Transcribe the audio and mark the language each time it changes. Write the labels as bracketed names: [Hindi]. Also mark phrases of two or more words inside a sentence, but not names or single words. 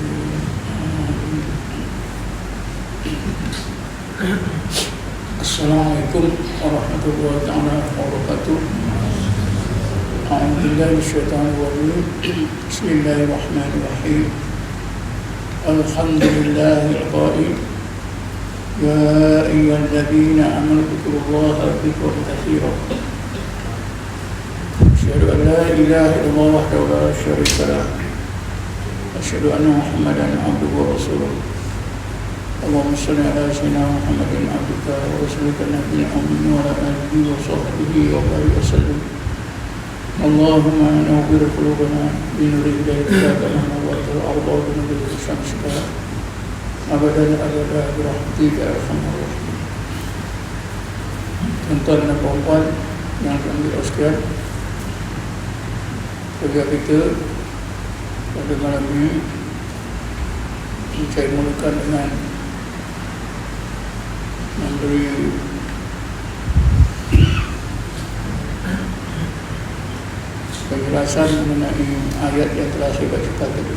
[Arabic] السلام عليكم ورحمة الله تعالى وبركاته. أعوذ بالله من الشيطان الرجيم. بسم الله الرحمن الرحيم. الحمد لله القائل يا أيها الذين آمنوا اذكروا الله ذكرا كثيرا. أشهد أن لا إله إلا الله وحده لا شريك له. أشهد أن محمدا عبده ورسوله. اللهم صل على سيدنا محمد عبدك ورسولك النبي الأمي وعلى آله وصحبه وبارك وسلم. اللهم نور قلوبنا بنور هدايتك كما نورت الأرض بنور شمسك أبدا أبدا برحمتك يا أرحم الراحمين. [Malay] Tuan-tuan dan puan-puan yang kami sekalian, kerja kita pada malam ini saya mulakan dengan memberi penjelasan mengenai ayat yang telah saya bacakan tadi.